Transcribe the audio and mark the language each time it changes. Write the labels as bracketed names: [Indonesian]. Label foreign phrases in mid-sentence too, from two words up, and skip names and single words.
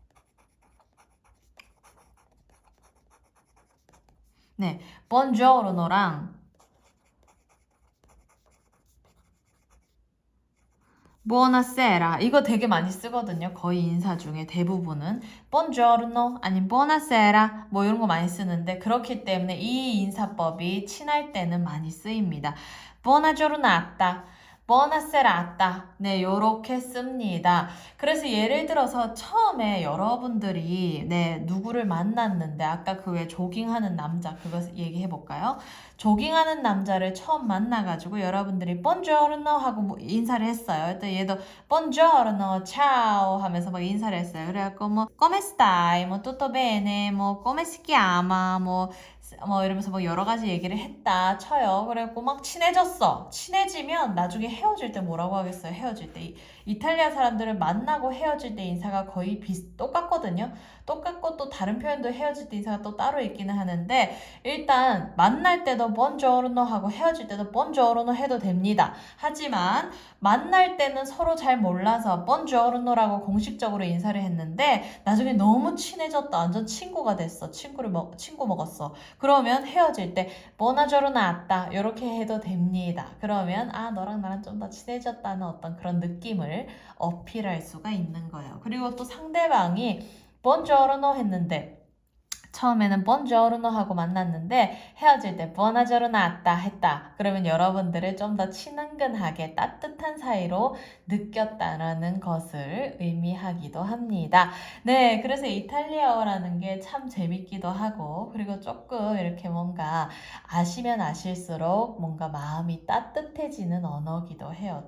[Korean] 네, buongiorno랑 buonasera 이거 되게 많이 쓰거든요. 거의 인사 중에 대부분은 buongiorno 아니면 buonasera 뭐 이런 거 많이 쓰는데 그렇기 때문에 이 인사법이 친할 때는 많이 쓰입니다. [Italian] buona giornata, buonasera [Korean] 아따 네 요렇게 씁니다. 그래서 예를 들어서 처음에 여러분들이 네 누구를 만났는데 아까 그 왜 조깅하는 남자 그거 얘기해 볼까요? 조깅하는 남자를 처음 만나가지고 여러분들이 bongiorno 하고 뭐 인사를 했어요. 일단 얘도 [Italian] bongiorno, ciao [Korean] 하면서 막 인사를 했어요. 그래갖고 뭐 [Italian] come stai, [Korean] 뭐 [Italian] tutto bene, [Korean] 뭐 [Italian] come si chiama, [Korean] 뭐 이러면서 뭐 여러 가지 얘기를 했다 쳐요. 그래갖고 막 친해졌어. 친해지면 나중에 헤어질 때 뭐라고 하겠어요? 헤어질 때 이탈리아 사람들은 만나고 헤어질 때 인사가 거의 똑같거든요. 똑같고 또 다른 표현도 헤어질 때 인사가 또 따로 있기는 하는데 일단 만날 때도 buongiorno 하고 헤어질 때도 buongiorno 해도 됩니다. 하지만 만날 때는 서로 잘 몰라서 buongiorno라고 공식적으로 인사를 했는데 나중에 너무 친해졌다. 완전 친구가 됐어. 친구 먹었어. 그러면 헤어질 때 [Italian] buona giornata [Korean] 이렇게 해도 됩니다. 그러면 너랑 나랑 좀 더 친해졌다는 어떤 그런 느낌을 어필할 수가 있는 거예요. 그리고 또 상대방이 buongiorno 했는데 처음에는 buongiorno 하고 만났는데 헤어질 때 [Italian] buona giornata [Korean] 했다. 그러면 여러분들을 좀 더 친근하게 따뜻한 사이로 느꼈다라는 것을 의미하기도 합니다. 네, 그래서 이탈리아어라는 게 참 재밌기도 하고 그리고 조금 이렇게 뭔가 아시면 아실수록 뭔가 마음이 따뜻해지는 언어기도 해요.